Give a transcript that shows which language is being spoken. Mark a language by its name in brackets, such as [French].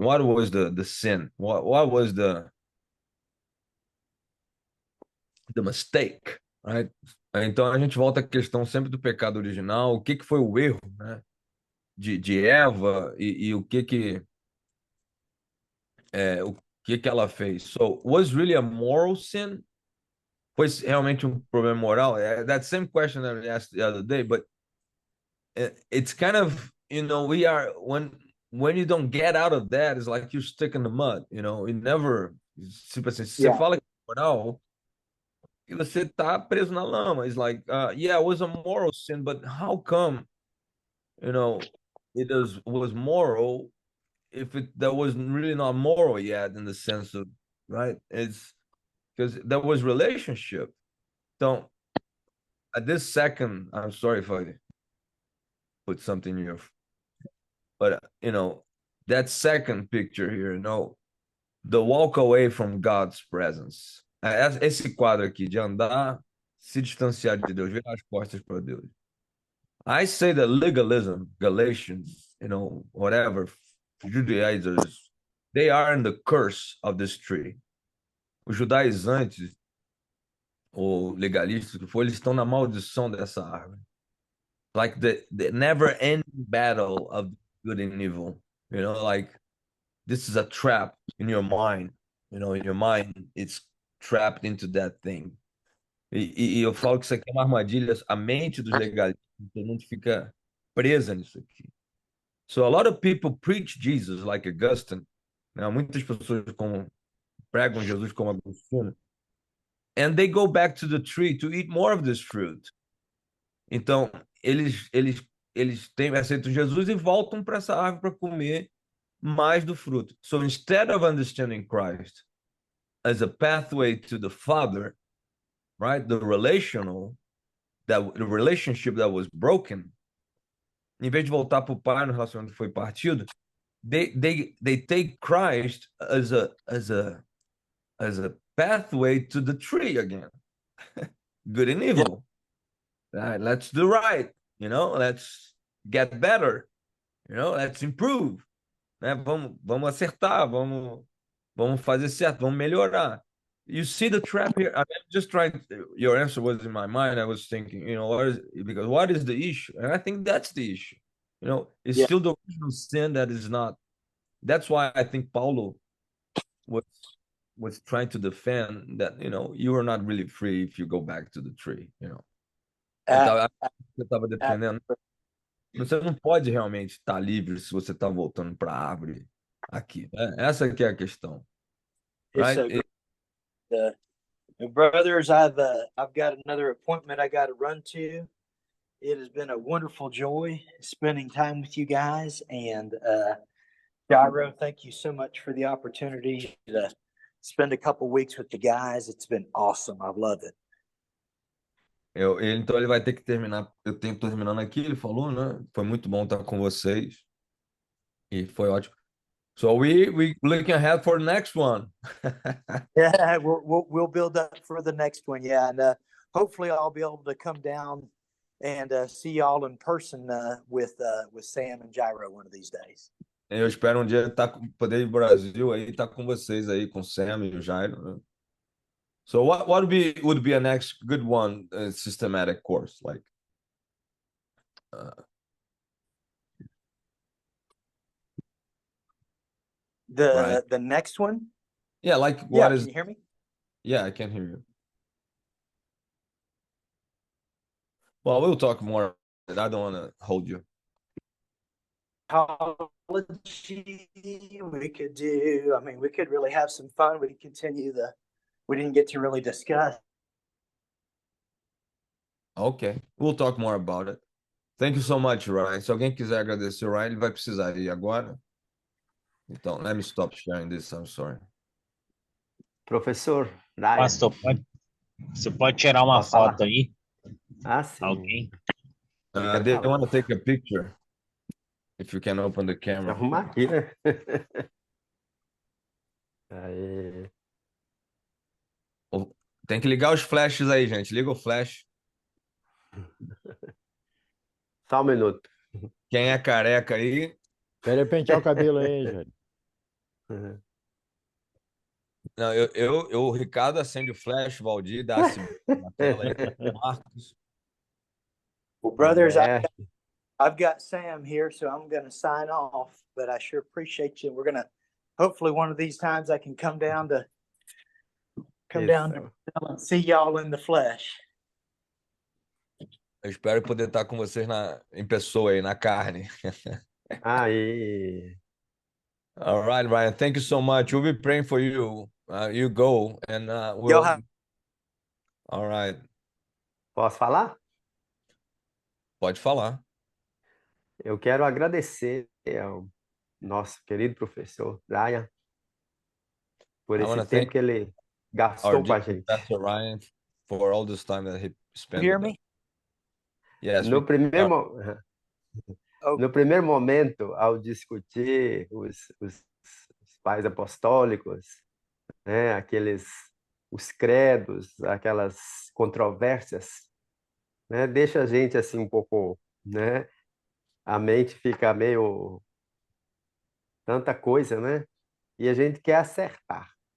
[English] What was the sin? What was the mistake, right? [Portuguese] Então a gente volta à questão sempre do pecado original. O que que foi o erro, né? De Eva e o que que ela fez? [English] So, was really a moral sin? [Portuguese] Foi realmente um problema moral? [English] That same question that I asked the other day, but it's kind of, we are when you don't get out of that, it's like you're stuck in the mud, you never, [Portuguese] tipo assim, se você [English] Yeah. [Portuguese] fala que é moral, e você tá preso na lama. [English] It's like, yeah, it was a moral sin, but how come, it was moral if that was really not moral yet, in the sense of, right? It's because there was relationship. Don't at this second, I'm sorry if I put something in your, but that second picture here, the walk away from God's presence. [Portuguese] Esse quadro aqui de andar, se distanciar de Deus, virar as costas para Deus. [English] I say that legalism, Galatians, whatever, Judaizers, they are in the curse of this tree. [Portuguese] Os judaizantes, ou legalistas que for, eles estão na maldição dessa árvore. [English] Like the never-ending battle of good and evil. Like this is a trap in your mind. In your mind, it's trapped into that thing. [Portuguese] E eu falo que isso aqui é uma armadilha, a mente dos legalistas, todo mundo fica presa nisso aqui. [English] So a lot of people preach Jesus like Augustine. [Portuguese] Muitas pessoas como pregam Jesus como Agostinho, [English] and they go back to the tree to eat more of this fruit. [Portuguese] Então, eles aceitam Jesus e voltam para essa árvore para comer mais do fruto. [English] So instead of understanding Christ as a pathway to the Father, right, the relationship that was broken, [Portuguese] em vez de voltar para o Pai no relacionamento que foi partido, [English] they take Christ as a pathway to the tree again. Good and evil. Let's do right, let's get better, let's improve, né? [Portuguese] Vamos acertar, vamos fazer certo, vamos melhorar. [English] You see the trap here? I'm just trying. Your answer was in my mind. I was thinking, what is the issue? And I think that's the issue. It's Yeah. still the original sin that is not. That's why I think Paulo was trying to defend that. You are not really free if you go back to the tree. Uh, [Portuguese] Eu estava defendendo. Você não pode realmente estar livre se você está voltando para a árvore aqui, né? Essa que é a questão, [English] it's right? brothers, I've got another appointment I got to run to. It has been a wonderful joy spending time with you guys, and Gyro, thank you so much for the opportunity to spend a couple weeks with the guys. It's been awesome. I've loved it. [Portuguese] Então ele vai ter que terminar. Eu tô terminando aqui, ele falou, né? Foi muito bom estar com vocês e foi ótimo. [English] So we looking ahead for the next one. Yeah, we'll build up for the next one. Yeah, and hopefully I'll be able to come down and see y'all in person with Sam and Gyro one of these days. Eu espero um dia poder ir ao Brasil aí, estar com vocês aí, com o Sam e o Jairo, né? So what would be a next good one, systematic course like? The next one? Yeah, like Yeah, what is? can you hear me? Yeah, I can hear you. Well, we'll talk more. I don't want to hold you. Apology we could do. I mean, we could really have some fun. We could continue we didn't get to really discuss. Ok, we'll talk more about it. Thank you so much, Ryan. [Portuguese] Se alguém quiser agradecer o Ryan, ele vai precisar ir agora. [English] Então, let me stop sharing this. I'm sorry. Professor Ryan, [Portuguese] Pastor, você pode tirar uma Posso falar? foto aí? Sim. Alguém? [English] They want to take a picture. If you can open the camera. [Portuguese] Arrumar aqui, né? Aí. Tem que ligar os flashes aí, gente. Liga o flash. Só um minuto. Quem é careca aí? Quero pentear o cabelo aí, Jair. Não, o Ricardo acende o flash, o Valdir dá na tela aí. Marcos. [English] Well, brothers, [Portuguese] É. [English] I've got Sam here, so I'm going to sign off, but I sure appreciate you. We're going to, hopefully one of these times I can come down to and see y'all in the flesh. [Portuguese] Eu espero poder estar com vocês em pessoa aí, na carne. Aí. [English] All right, Ryan. Thank you so much. We'll be praying for you. You go and we'll. Y'all have- All right. [Portuguese] Posso falar? Pode falar. Eu quero agradecer ao nosso querido professor Ryan por [English] I [Portuguese] esse [English] wanna [Portuguese] tempo [English] thank [Portuguese] que ele gastou com a gente. [English] Pastor Ryan for all this time that he spent. You hear with us. me? Yes. [Portuguese] No primeiro momento, ao discutir os pais apostólicos, né, os credos, aquelas controvérsias, né, deixa a gente assim um pouco, né, a mente fica meio tanta coisa, né, e a gente quer acertar.